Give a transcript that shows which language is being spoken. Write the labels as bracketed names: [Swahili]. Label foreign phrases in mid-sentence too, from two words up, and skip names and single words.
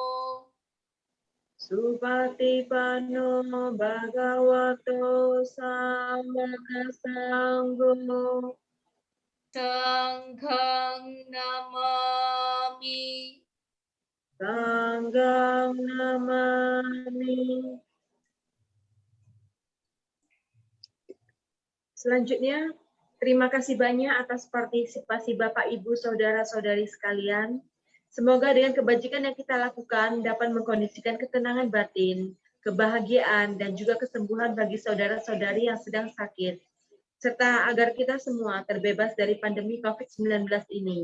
[Pali] Supatipanno Bhagavato Sawaka Sangho. Sanghang Namami Sangham Namami. [Indonesian] Selanjutnya, terima kasih banyak atas partisipasi Bapak, Ibu, Saudara-saudari sekalian. Semoga dengan kebajikan yang kita lakukan dapat mengkondisikan ketenangan batin, kebahagiaan, dan juga kesembuhan bagi saudara-saudari yang sedang sakit, serta agar kita semua terbebas dari pandemi COVID-19 ini.